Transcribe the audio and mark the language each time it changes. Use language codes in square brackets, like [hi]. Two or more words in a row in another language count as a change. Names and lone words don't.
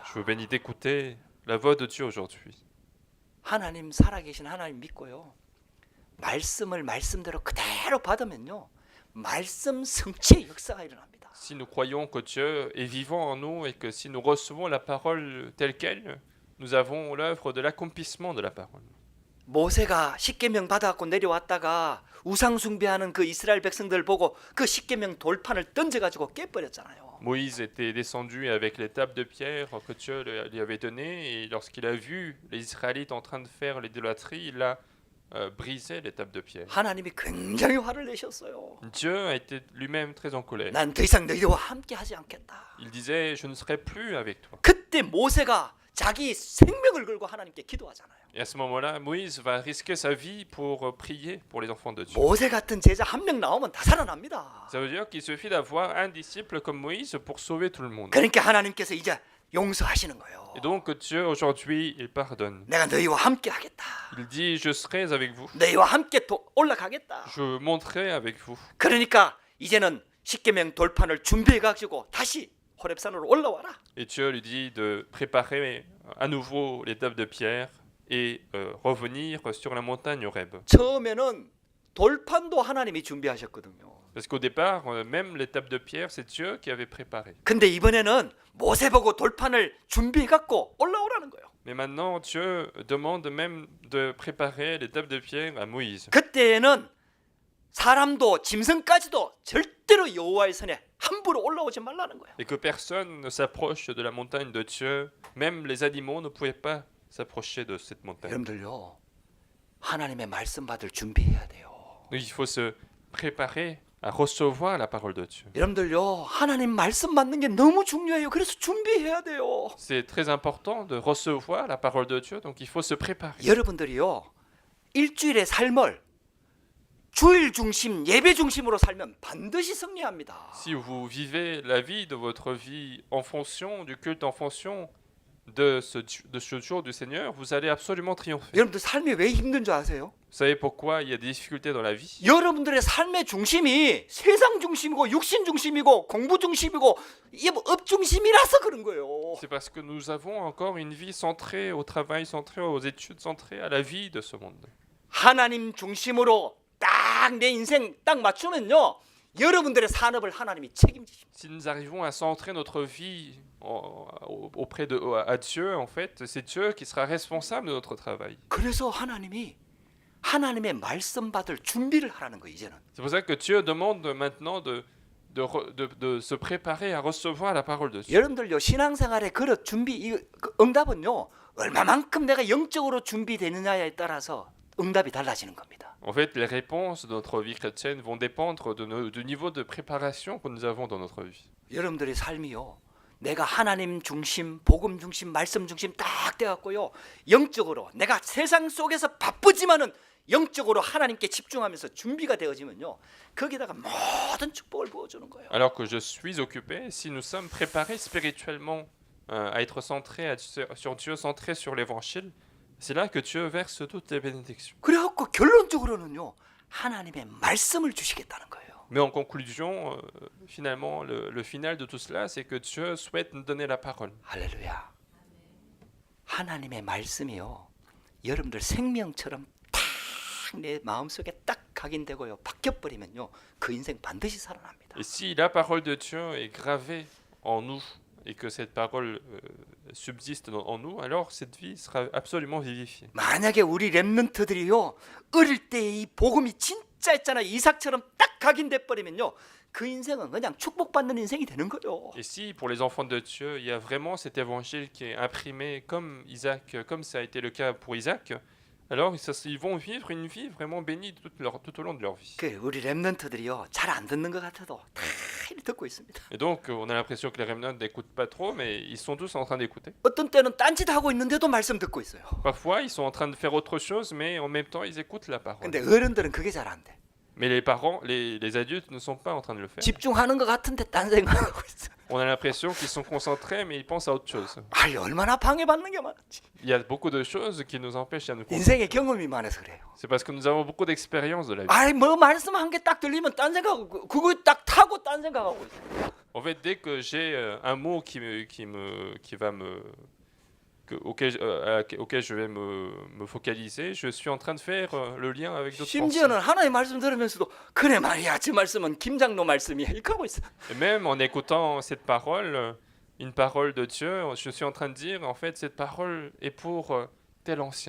[fr] Je vous bénis d'écouter la voix de Dieu aujourd'hui. [ko] 하나님 살아계신 하나님 믿고요. 말씀을 말씀대로 그대로 받으면요. 말씀 성취의 역사가 일어납니다. [fr] Si nous croyons que Dieu est vivant en nous et que si nous recevons la parole telle qu'elle, nous avons l'œuvre de l'accomplissement de la parole. [ko] 모세가 십계명 받아갖고 내려왔다가 우상 숭배하는 그 이스라엘 백성들 보고 그 십계명 돌판을 던져가지고 깨버렸잖아요. [fr] Moïse était descendu avec les tables de pierre que Dieu lui avait données, et lorsqu'il a vu les Israélites en train de faire l'idolâtrie, il a brisé les tables de pierre. [ko] 하나님이 굉장히 화를 내셨어요. [fr] Dieu a été lui-même très en colère. [ko] 난 더 이상 너희와 함께 하지 않겠다. [fr] Il disait, je ne serai plus avec toi. [ko] 그때 모세가 자기 생명을 걸고 하나님께 기도하잖아요. [fr] Et à ce moment-là, Moïse va risquer sa vie pour prier pour les enfants de Dieu. [ko] 모세 같은 제자 한 명 나오면 다 살아납니다. [fr] Ça veut dire qu'il suffit d'avoir un disciple comme Moïse pour sauver tout le monde. [ko] 그러니까 하나님께서 이제 용서하시는 거예요. [fr] Et donc Dieu aujourd'hui, il pardonne. [ko] 내가 너희와 함께 하겠다. [fr] Il dit, je serai avec vous. [ko] 너희와 함께 올라가겠다. [fr] Je monterai avec vous. [ko] 그러니까 이제는 십계명 돌판을 준비해 가지고 다시 호렙산으로 올라와라. [fr] Et Dieu lui dit de préparer à nouveau les tables de pierre et revenir sur la montagne Horeb. [ko] 처음에는 돌판도 하나님이 준비하셨거든요. [fr] Parce qu'au départ, même les tables de pierre, c'est Dieu qui avait préparé. [ko] 근데 이번에는 모세 보고 돌판을 준비해 갖고 올라오라는 거예요. [fr] Mais maintenant, Dieu demande même de préparer les tables de pierre à Moïse. [ko] 그때에는 사람도 짐승까지도 절대로 여호와의 산에 함부로 올라오지 말라는 거예요. [fr] Et que personne ne s'approche de la montagne de Dieu, même les animaux ne pouvaient pas s'approcher de cette montagne. [ko] 여러분들요, 하나님의 말씀 받을 준비해야 돼요. [fr] Donc il faut se préparer à recevoir la parole de Dieu. [ko] 여러분들요, 하나님 말씀 받는 게 너무 중요해요. 그래서 준비해야 돼요. [fr] C'est très important de recevoir la parole de Dieu, donc il faut se préparer. [ko] 여러분들이요, 일주일의 삶을 주일 중심, 예배 중심으로 살면 반드시 승리합니다. [fr] Si vous vivez la vie de votre vie en fonction du culte, en fonction de ce jour du Seigneur, vous allez absolument triompher. [ko] 여러분들 삶이 왜 힘든 줄 아세요? [fr] Vous savez pourquoi il y a des difficultés dans la vie? [ko] 여러분들의 삶의 중심이 세상 중심이고 육신 중심이고 공부 중심이고 이게 뭐 업 중심이라서 그런 거예요. [fr] C'est parce que nous avons encore une vie centrée au travail, centrée aux études, centrée à la vie de ce monde. [ko] 하나님 중심으로 딱 내 인생 딱 맞추면요, 여러분들의 산업을 하나님이 책임지십니다. [fr] Si nous arrivons à centrer notre vie auprès à Dieu, en fait, c'est Dieu qui sera responsable de notre travail. [ko] 그래서 하나님이 하나님의 말씀 받을 준비를 하라는 거예요. 이제는. [fr] C'est pour ça que Dieu demande maintenant de se préparer à recevoir la parole de Dieu. [ko] 여러분들요, 신앙생활의 그릇 준비 이 응답은요, 얼마만큼 내가 영적으로 준비되느냐에 따라서 응답이 달라지는 겁니다. [fr] En fait, les réponses de notre vie chrétienne vont dépendre du niveau de préparation que nous avons dans notre vie. [ko] 여러분들의 삶이요, 내가 하나님 중심, 복음 중심, 말씀 중심 딱 돼갖고요, 영적으로 내가 세상 속에서 바쁘지만은 영적으로 하나님께 집중하면서 준비가 되어지면요, 거기다가 모든 축복을 부어주는 거예요. [fr] Alors que je suis occupé, si nous sommes préparés spirituellement à être centrés sur Dieu, centrés sur l'évangile, c'est là que Dieu verse toutes les bénédictions. [ko] 그래갖고 결론적으로는요, 하나님의 말씀을 주시겠다는 거예요. [fr] Mais en conclusion, finalement, le final de tout cela, c'est que Dieu souhaite nous donner la parole. [ko] 할렐루야. 하나님의 말씀이요, 여러분들 생명처럼 딱 내 마음속에 딱 각인되고요, 박혀버리면요, 그 인생 반드시 살아납니다. [fr] Et si la parole de Dieu est gravée en nous et que cette parole subsiste en nous, alors cette vie sera absolument vivifiée. [ko] 만약에 우리 렘넌트들이요, 어릴 때 이 복음이 진짜 있잖아, 이삭처럼 딱 각인돼 버리면요, 그 인생은 그냥 축복받는 인생이 되는 거예요. [fr] Et si pour les enfants de Dieu, il y a vraiment cet évangile qui est imprimé comme Isaac, comme ça a été le cas pour Isaac, alors ils vont vivre une vie vraiment bénie tout au long de leur vie. [ko] 그 우리 렘넌트들이요, 잘 안 듣는 것 같아도 다 듣고 있습니다. [fr] Et donc on a l'impression que les remnants n'écoutent pas trop, mais ils sont tous en train d'écouter. [ko] 어떤 때는 딴짓 하고 있는데도 말씀 듣고 있어요. [fr] Parfois ils sont en train de faire autre chose, mais en même temps ils écoutent la parole. [ko] 근데 어른들은 그게 잘 안 돼. [fr] Mais les parents, les adultes ne sont pas en train de le faire. [ko] 집중하는 것 같은데 딴 생각하고 있어. [fr] On a l'impression qu'ils sont concentrés, mais ils pensent à autre chose. [ko] 아, 얼마나 방해받는 게 많았지. [fr] Il y a beaucoup de choses qui nous empêchent à nous concentrer. [ko] 인생의 경험이 많아서 그래요. [fr] C'est parce que nous avons beaucoup d'expérience de la vie. [ko] 아이, 뭐 말씀 한 개 딱 들리면 딴 생각하고, 그거 딱 타고 딴 생각하고 있어. [fr] En fait, dès que j'ai un mot auquel je vais me focaliser, je suis en train de faire le lien avec d'autres pensées. [ko] 심지어는 하나님 말씀 들으면서도 그래 말이야, 저 말씀은 김장로 말씀이야, 이렇게 하고 있어. [fr] Et même en écoutant cette parole, une parole de Dieu, je suis en train de dire, en fait, cette parole est pour tel ancien.